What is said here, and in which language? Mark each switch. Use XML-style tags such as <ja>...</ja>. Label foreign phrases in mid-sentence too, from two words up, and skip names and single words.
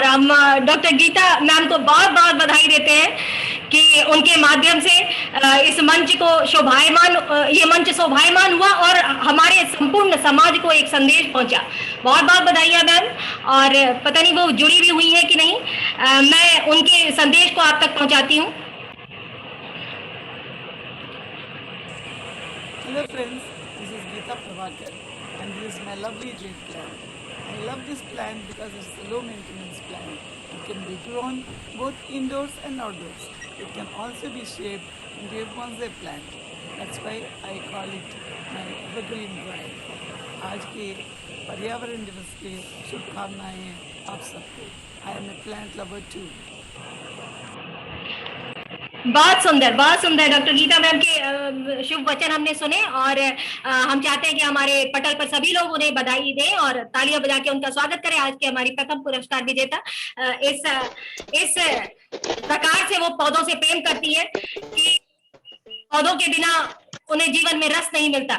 <hi>हम डॉक्टर गीता मैम को बहुत बहुत बधाई देते हैं कि उनके माध्यम से इस मंच को ये मंच शोभायमान हुआ और हमारे संपूर्ण समाज को एक संदेश पहुंचा। बहुत बहुत बधाइयाँ मैम, और पता नहीं वो जुड़ी भी हुई है कि नहीं, मैं उनके संदेश को आप तक पहुंचाती हूँ।</hi> <en>Hello friends, this is Geeta Prabhakar and this is my lovely dream club. I love this plant because it's a low maintenance plant. It can be grown both indoors and outdoors. It can also be shaped into a bonsai plant. That's why I call it my evergreen bride.</en> <hi>आज के पर्यावरण दिवस के शुभकामनाएं हैं आप सबको.</hi> <en>I am a plant lover too.</en> <hi>बहुत सुंदर डॉक्टर गीता मैम के शुभ वचन हमने सुने और हम चाहते हैं कि हमारे पटल पर सभी लोग उन्हें बधाई दें और तालियां बजा के उनका स्वागत करें. आज के हमारी प्रथम पुरस्कार विजेता इस प्रकार से वो पौधों से प्रेम करती है कि पौधों के बिना उन्हें जीवन में रस नहीं मिलता.</hi>